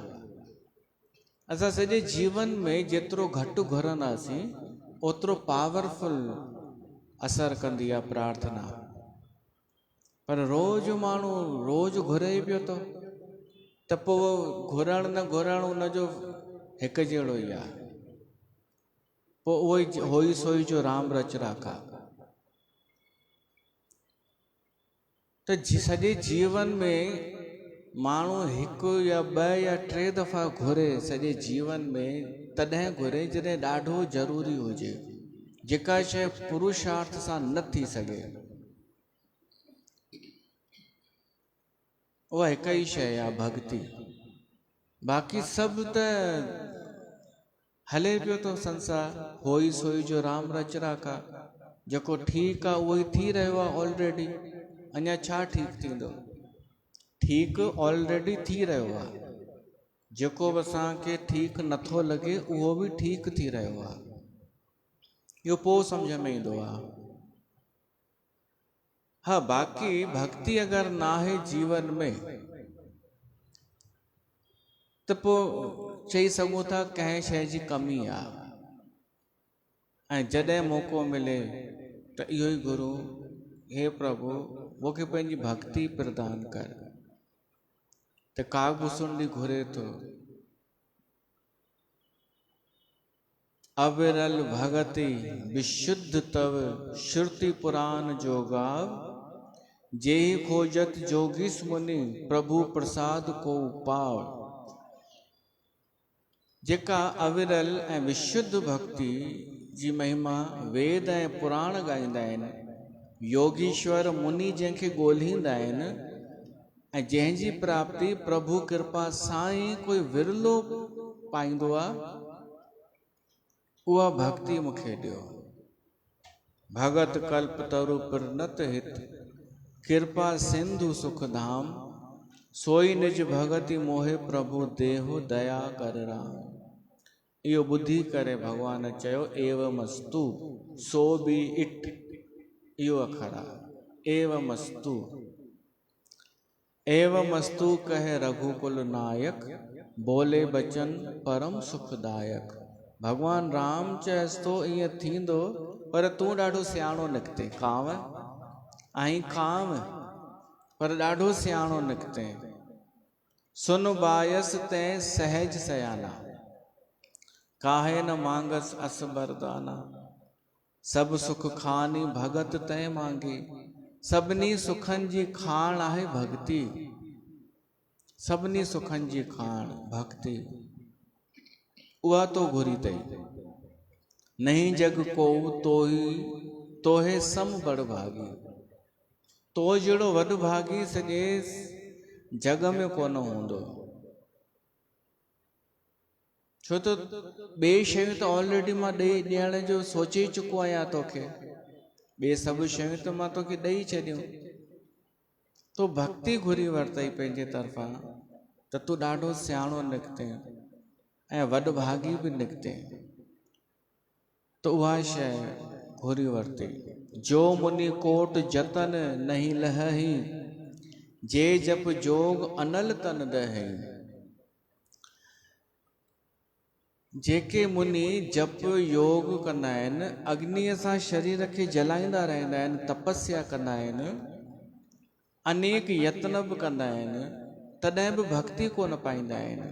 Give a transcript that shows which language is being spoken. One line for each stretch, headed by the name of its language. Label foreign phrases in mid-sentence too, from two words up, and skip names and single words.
Sindhi: असां सॼे जीवन में जेतिरो घटि घुरंदासीं ओतिरो पावरफुल असर कंदी आहे प्रार्थना। पर रोज़ माण्हू रोज़ घुरे ई पियो थो, त पोइ घुरण न घुरण उनजो हिकु जहिड़ो ई आहे।
Awadhi: पोइ उहो होई सोई जो राम रच राखा।
Sindhi: तो सॼे जीवन में माण्हू हिकु या ॿ या टे दफ़ा घुरे सॼे जीवन में, तॾहिं घुरे जॾहिं ॾाढो ज़रूरी हुजे, जेका शइ पुरुषार्थ सां न थी सघे। उहा हिकु ई शइ आहे भक्ति। बाक़ी सभु त हले पियो थो संसार,
Awadhi: होई सोई जो राम रच राखा।
Sindhi: जेको ठीकु आहे उहो ई थी रहियो आहे ऑलरेडी। अञा छा ठीकु थींदो? ठीकु ऑलरेडी थी रहियो आहे। जेको बि असांखे ठीकु नथो लॻे उहो बि ठीकु थी रहियो आहे। इहो पोइ सम्झ में ईंदो आहे। हाँ, बाक़ी भक्ति अगरि ना आहे जीवन में त पोइ चई सघूं था कंहिं शइ जी कमी आहे। ऐं जॾहिं मौक़ो मिले त इहो ई गुरू, हे प्रभु मूंखे पंहिंजी भक्ति प्रदान कर। त कागभूषुंडी घुरे थो,
Awadhi: अविरल भगति विशुद्ध तव श्रुति पुराण जोगाव, जेहि खोजत जोगीस मुनि प्रभु प्रसाद को पाव।
Sindhi: जेका अविरल ऐं विशुद्ध भक्ति जी महिमा वेद ऐं पुराण ॻाईंदा आहिनि, योगीश्वर मुनि जंहिंखे ॻोल्हींदा आहिनि, ऐं जंहिंजी प्राप्ति प्रभु कृपा सां ई कोई विरलो पाईंदो आहे, उहा भक्ति मूंखे ॾियो।
Awadhi: भगत कल्प तरु प्रनत हित, कृपा सिंधु सुख धाम, सोई निज भगति मोहे प्रभु देहु दया कर राम।
Sindhi: इहो ॿुधी करे भगवान चयो एवमस्तु,
English: so be it.
Sindhi: इहो अखर आहे एवमस्तु।
Awadhi: एवमस्तु कहे रघुकुल नायक, बोले बचन परम सुखदायक।
Sindhi: भगवान राम चएसि थो ईअं थींदो, पर तूं ॾाढो सियाणो निकिते। कांव आई कांव, पर ॾाढो सियाणो निकिते।
Awadhi: सुन बायस तैं सहज सयाना, काहे न मांगस अस बरदाना। सब सुख खानी भगत तैं मांगी,
Sindhi: सभिनी सुखनि जी खाण आहे भक्ति। सभिनी सुखनि जी खाण भक्ति, उहा तो घुरी अथई।
Awadhi: नहीं जग को तोहे सम बड़ भागी।
Sindhi: तो जहिड़ो वॾ भागी सॼे जग में कोन हूंदो। छो त ॿिए शयूं त ऑलरेडी मां ॾियण जो सोचे चुको आहियां तोखे। ॿिए सभु शयूं त मां तोखे ॾेई छॾियूं। तो भक्ति घुरी वरितई पंहिंजे तरफ़ां, त तूं ॾाढो सियाणो निकिते ऐं वॾ भागी बि निकिते। तो उहा शइ घुरी वरिती।
Awadhi: जो मुनि कोट जतन नहीं लहही, जे जप जोग अनल तन दहई।
Sindhi: जेके मुनि जप योग कंदा आहिनि, अग्नीअ सां शरीर खे जलाईंदा रहंदा आहिनि, तपस्या कंदा आहिनि, अनेक यत्न बि कंदा आहिनि, तॾहिं बि भक्ति कोन पाईंदा आहिनि।